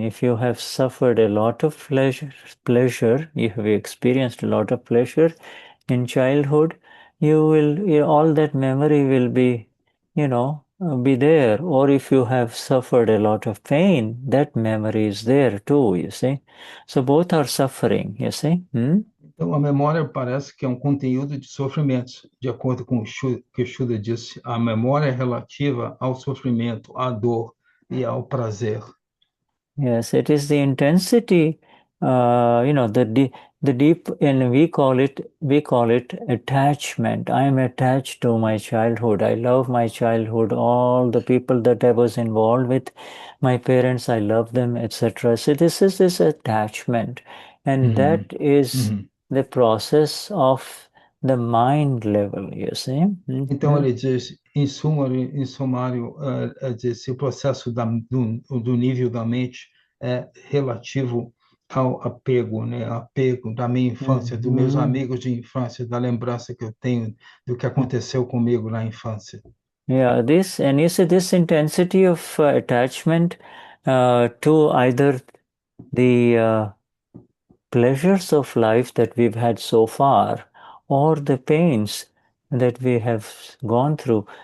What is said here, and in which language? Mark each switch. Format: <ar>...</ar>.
<en>If you have suffered a lot of pleasure, you have experienced a lot of pleasure in childhood, all that memory will be, be there. Or if you have suffered a lot of pain, that memory is there too, you see. So both are suffering, you see.</en> <pt>Então, a memória parece que é um conteúdo de sofrimentos. De acordo com o que o Shuddha disse, a memória é relativa ao sofrimento, à dor e ao prazer.</pt> <en>Yes, it is the intensity, the deep, and we call it attachment. I am attached to my childhood. I love my childhood. All the people that I was involved with, my parents, I love them, etc. So this is this attachment, and that is the process of the mind level, you see.</en> <pt>Então, ele diz, em sumário, diz, o processo do nível da mente é relativo ao apego, né? Apego da minha infância, dos meus Mhm. amigos de infância, da lembrança que eu tenho do que aconteceu comigo na infância.</pt> <en>Yeah, this, and you see this intensity of attachment to either the pleasures of life that we've had so far or the pains that we have gone through.</en>